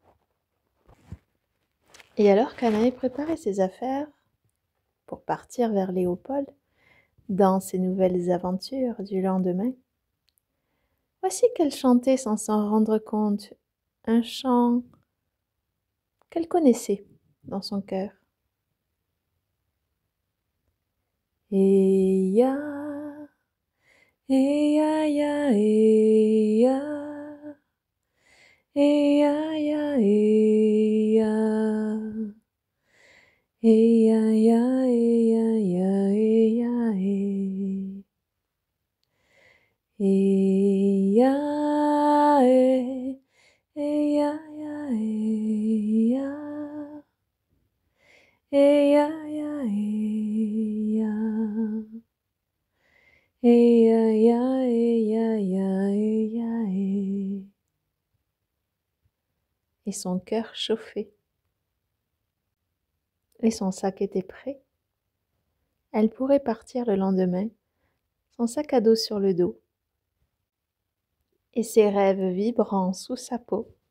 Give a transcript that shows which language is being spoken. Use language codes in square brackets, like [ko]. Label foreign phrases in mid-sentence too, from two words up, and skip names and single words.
[fr] Et alors qu'Anaï préparait ses affaires pour partir vers Léopold dans ses nouvelles aventures du lendemain, voici qu'elle chantait sans s'en rendre compte, un chant qu'elle connaissait dans son cœur. Eya, eya, ya, eya, eya, ya, eya, eya, ya, eya, ya, eya, eya, eya, ya, eya, eya, ya, eya. Eya, ya, eya, ya, eya, e. Et son cœur chauffait. Et son sac était prêt. Elle pourrait partir le lendemain, son sac à dos sur le dos, et ses rêves vibrant sous sa peau.